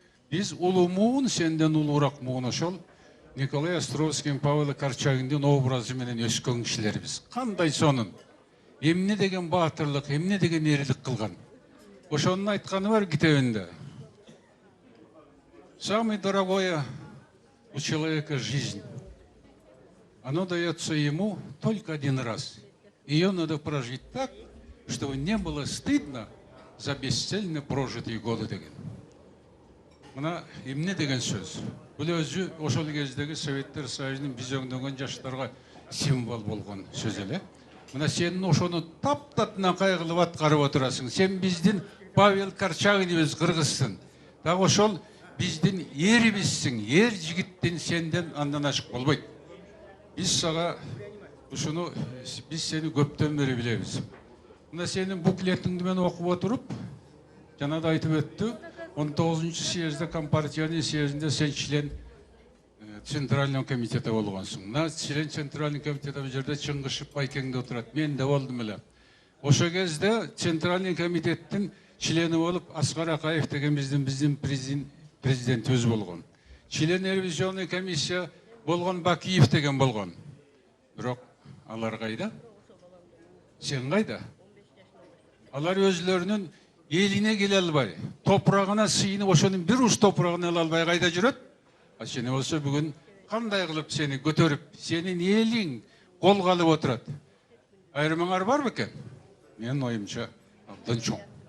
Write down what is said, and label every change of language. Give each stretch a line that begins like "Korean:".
Kyrgyz: Биз улуу муун, сенден улуураак муун ошол Николай Островский, Павел Корчагиндин образы менен өскөн кишилербиз. Кандай сонун? Эмне деген баатырлык, эмне деген эрлик кылган? Ошонун айтканы бар китебинде.
Russian: Самое дорогое у человека жизнь. Оно дается ему только один раз. Ее надо прожить так, чтобы не было стыдно за бесцельно прожитые годы
Kyrgyz: деген. Мына эмне деген сөз. Бул өзү ошол кездеги Советтер Союзунун биз өңдөгөн жаштарга символ болгон сөз эле. Мына сен ошону таптатына кайгылып аткарып отурасың. Сен биздин Павел Корчагинибиз кыргызсың. Так ошол биздин эрибизсиң, эр жигиттин сенден андан ашык болбойт. Биз сага ушуну биз сени көптөн бери билебиз. Мына сенин буклетиңди мен окуп отуруп, жана да айтып өттү, 19-чы съездде Компартиянын съездинде сен
Russian: член Центрального комитета
Kyrgyz: болгонсуң. Мына
Russian: член Центральный комитета
Kyrgyz: бул жерде Чыңгышев Байкең да отурат. Мен да болдум эле. Ошо кезде Центральный комитеттин члени болуп Аскар Акаев деген биздин президент өзү болгон.
Russian: Член ревизионный комиссия
Kyrgyz: болгон Бакиев деген болгон. Бирок алар кайда? Сен кайда? Алар өзлөрүнүн элине келе албай, топурагына сыйынып, ошонун бир уч топурагын ала албай кайда жүрөт? А сени болсо бүгүн кандай кылып сени көтөрүп, сенин элиң колго алып отурат? Айрымыңар бар бекен? Менин оюмча абдан чоң.